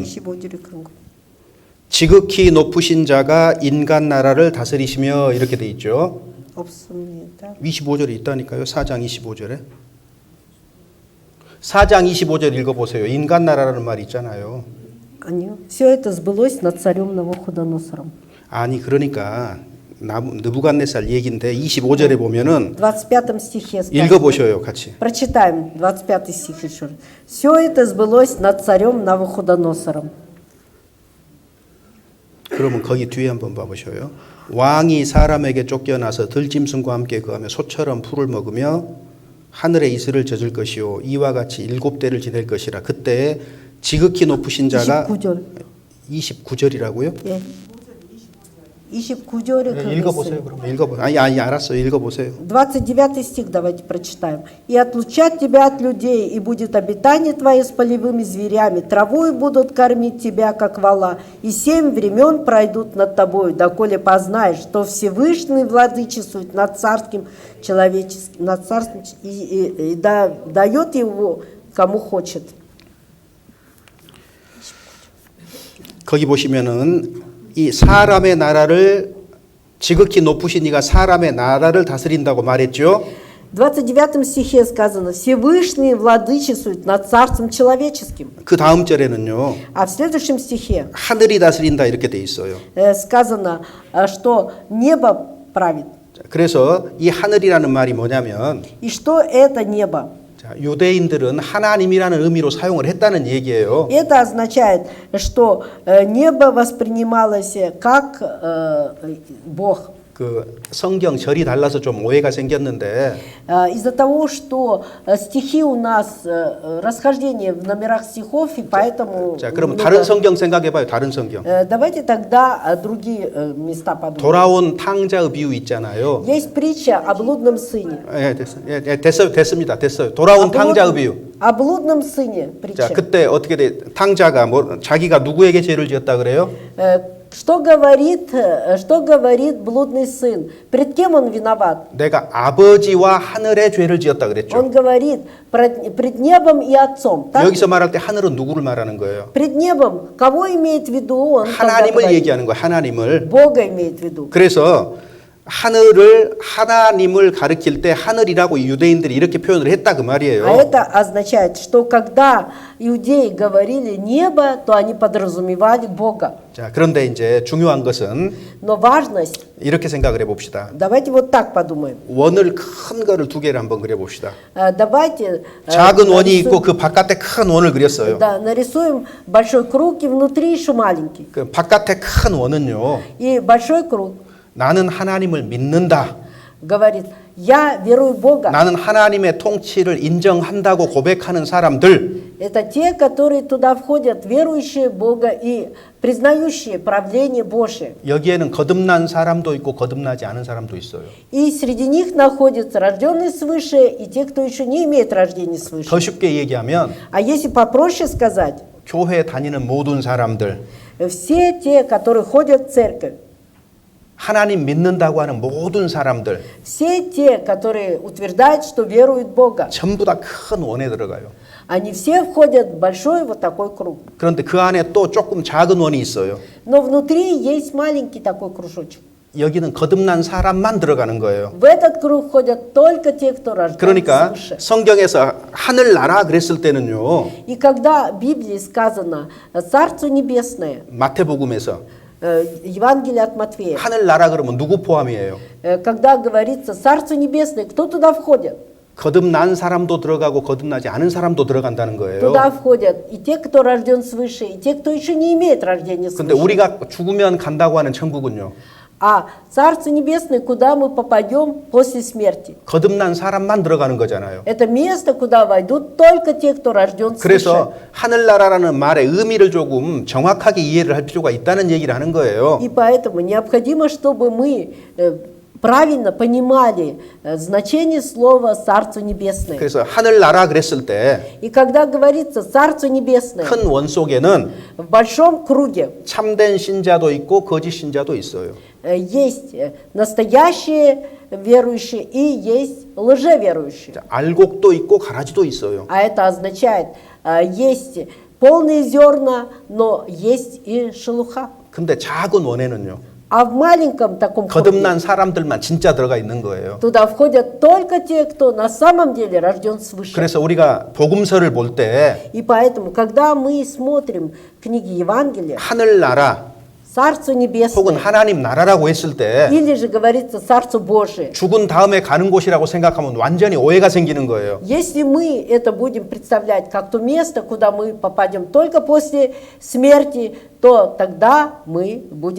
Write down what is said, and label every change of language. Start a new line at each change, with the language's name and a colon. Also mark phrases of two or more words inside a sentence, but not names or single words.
Korean: 25절에 그런 거. 지극히 높으신 자가 인간 나라를 다스리시며 이렇게 돼 있죠. 없습니다. 25절에 있다니까요. 4장 25절에. 4장 25절 읽어보세요. 인간 나라라는 말이 있잖아요. 아니요.
Russian: Все это сбылось над царем Навуходоносором.
Korean: 아니 그러니까 느부갓네살 얘기인데 25절에 보면은
Russian: В 25 стихе сказано.
Korean: 읽어보셔요 같이.
Russian: Прочитаем 25 стих еще раз. Все это сбылось над царем Навуходоносором.
Korean: 그러면 거기 뒤에 한번 봐보셔요. 왕이 사람에게 쫓겨나서 들짐승과 함께 거하며 소처럼 풀을 먹으며 하늘의 이슬을 젖을 것이요 이와 같이 7대를 지낼 것이라. 그때 지극히 높으신 자가 29절. 29절이라고요? 예. 29절에 읽어보세요. 그럼 읽어보세요. 아니 알았어요. 읽어보세요.
Russian: 29 стих давайте прочитаем. «И отлучат тебя от людей, и будет обитание твое с полевыми зверями, травой будут кормить тебя, как вола, и 7 времен пройдут над тобою, доколе познаешь, что Всевышний владычествует над царским человеческим, над царским, и дает его кому хочет».
Korean: 거기 보시면은 이 사람의 나라를 지극히 높으신 이가 사람의 나라를 다스린다고 말했죠.
Russian: В 29 стихе сказано «Всевышний владычествует над царством человеческим».
Korean: 그 다음 절에는요.
Russian: А в следующем стихе
Korean: 하늘이 다스린다 이렇게 돼 있어요.
Russian: сказано, что небо правит.
Korean: 그래서 이 하늘이라는 말이 뭐냐면
Russian: И что это небо?
Korean: 자, 유대인들은 하나님이라는 의미로 사용을 했다는 얘기예요.
Russian: Это означает, что небо воспринималось как Бог.
Korean: 그 성경 절이 달라서 좀 오해가 생겼는데
Russian: Из-за того, что стихи у нас расхождение в номерах стихов, и поэтому...
Korean: 자, 그럼 다른 성경 생각해 봐요. 다른 성경.
Russian: Давайте тогда другие места подумаем.
Korean: 돌아온 탕자의 비유 있잖아요.
Russian: Есть притча о блудном сыне.
Korean: 됐습니다. 됐어요. 돌아온 탕자의 비유.
Russian: О блудном сыне притча.
Korean: 자, 그때 어떻게 돼? 탕자가 뭐 자기가 누구에게 죄를 지었다 그래요?
Russian: Что говорит блудный сын? Пред кем он виноват?
Korean: 내가 아버지와 하늘의 죄를 지었다 그랬죠.
Russian: Он говорит пред небом и отцом. Так?
Korean: 여기서 말할 때 하늘은 누구를 말하는 거예요?
Russian: Пред небом кого имеет в виду он? когда
Korean: 하나님을
Russian: говорит?
Korean: 얘기하는 거예요. 하나님을.
Russian: Бога имеет в виду.
Korean: 그래서 하나님을 가리킬 때 하늘이라고 유대인들이 이렇게 표현을 했다 그 말이에요.
Russian: А это означает, что когда иудеи говорили небо, то они подразумевали Бога.
Korean: 자, 그런데 이제 중요한 것은
Russian: Но важность,
Korean: 이렇게 생각을 해봅시다.
Russian: давайте вот так подумаем.
Korean: 원을 큰 거를 두 개를 한번 그려봅시다.
Russian: Давайте
Korean: 작은 원이 있고 그 바깥에 큰 원을 그렸어요.
Russian: да, нарисуем большой круг и внутри еще маленький.
Korean: 그 바깥에 큰 원은요.
Russian: И большой круг
Korean: 나는 하나님을 믿는다.
Russian: говорит, я верую в Бога.
Korean: 나는 하나님의 통치를 인정한다고 고백하는 사람들.
Russian: Это те, которые туда входят, верующие в Бога и признающие правление Божие.
Korean: 여기에는 거듭난 사람도 있고 거듭나지 않은 사람도 있어요.
Russian: И среди них находятся рожденные свыше и те, кто еще не имеет рождения свыше.
Korean: 더 쉽게 얘기하면
Russian: А если попроще сказать,
Korean: 교회 다니는 모든 사람들,
Russian: все те, которые ходят в церковь,
Korean: 하나님 믿는다고 하는 모든 사람들,
Russian: все те, которые утверждают, что веруют в Бога,
Korean: 전부 다 큰 원에 들어가요.
Russian: они все входят в большой вот такой круг.
Korean: 그런데 그 안에 또 조금 작은 원이 있어요.
Russian: Но внутри есть маленький такой кружочек.
Korean: 여기는 거듭난 사람만 들어가는 거예요.
Russian: В этот круг ходят только те, кто рожден
Korean: 그러니까
Russian: свыше.
Korean: 성경에서 하늘나라 그랬을 때는요.
Russian: И когда в Библии сказано «Царство небесное»,
Korean: 마태복음에서
Russian: Евангелие от Матфея,
Korean: 하늘나라 그러면 누구 포함이에요?
Russian: когда говорится «Царство небесное», кто туда входит?
Korean: 거듭난 사람도 들어가고 거듭나지 않은 사람도 들어간다는 거예요.
Russian: Туда входят и те, кто рожден свыше, и те, кто еще не имеет рождения
Korean: 근데
Russian: свыше.
Korean: 우리가 죽으면 간다고 하는 천국은요.
Russian: А Царство Небесное, куда мы попадем после смерти?
Korean: 거듭난 사람만 들어가는 거잖아요.
Russian: Это место, куда войдут только те, кто рожден свыше.
Korean: 그래서 하늘나라라는 말의 의미를 조금 정확하게 이해를 할 필요가 있다는 얘기를 하는 거예요.
Russian: И поэтому необходимо, чтобы мы правильно понимали значение слова «Царство Небесное».
Korean: 그래서 하늘나라 그랬을 때 큰
Russian: И когда говорится «Царство Небесное»,
Korean: 원 속에는
Russian: в большом круге
Korean: 참된 신자도 있고 거짓 신자도 있어요.
Russian: есть настоящие верующие и есть лжеверующие.
Korean: 자, 알곡도 있고 가라지도 있어요.
Russian: А это означает, есть полные зерна, но есть и шелуха.
Korean: 근데 작은 원에는요.
Russian: А в маленьком таком круге
Korean: 거듭난 사람들만 진짜 들어가 있는 거예요.
Russian: туда входят только те, кто на самом деле рожден свыше.
Korean: 그래서 우리가 복음서를 볼 때
Russian: И поэтому, когда мы смотрим книги Евангелия,
Korean: 하늘나라
Russian: Царство
Korean: 혹은
Russian: Небесное,
Korean: 하나님 나라라고 했을 때
Russian: или же говорится Царство Божие,
Korean: 죽은 다음에 가는 곳이라고 생각하면 완전히 오해가 생기는 거예요.
Russian: если мы это будем представлять как то место, куда мы попадем только после смерти, то тогда мы будем